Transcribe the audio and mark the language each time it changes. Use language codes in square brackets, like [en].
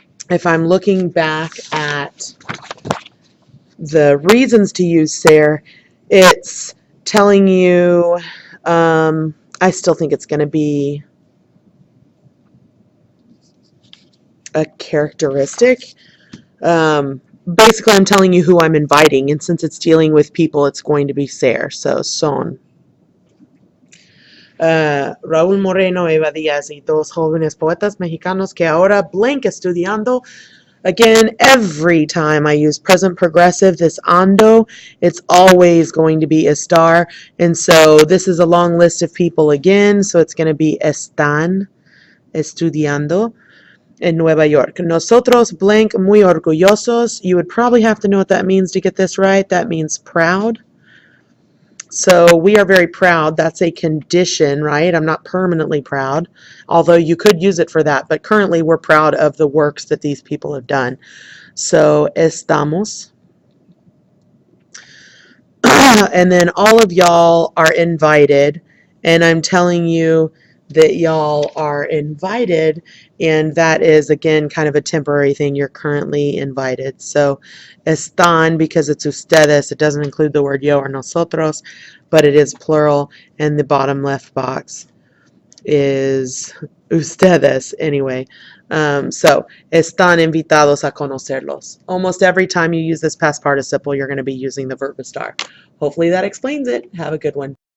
[en] If I'm looking back at the reasons to use ser, it's telling you, I still think it's going to be a characteristic. Basically, I'm telling you who I'm inviting, and since it's dealing with people, it's going to be ser, so son. [es] Raúl Moreno, Eva Díaz y dos jóvenes poetas mexicanos que ahora blank estudiando. [en] Again, every time I use present progressive, this ando, it's always going to be estar, and so this is a long list of people again, so it's going to be [es] están estudiando [en] in Nueva York. [es] Nosotros blank muy orgullosos. [en] You would probably have to know what that means to get this right. That means proud. So we are very proud. That's a condition, right? I'm not permanently proud, although you could use it for that. But currently we're proud of the works that these people have done. So estamos. And then all of y'all are invited. And I'm telling you that y'all are invited, and that is again kind of a temporary thing. You're currently invited. So están, because it's ustedes, it doesn't include the word yo or nosotros, but it is plural, and the bottom left box is ustedes anyway. [es] So están invitados a conocerlos. [en] Almost every time you use this past participle, you're going to be using the verb estar. Hopefully that explains it. Have a good one.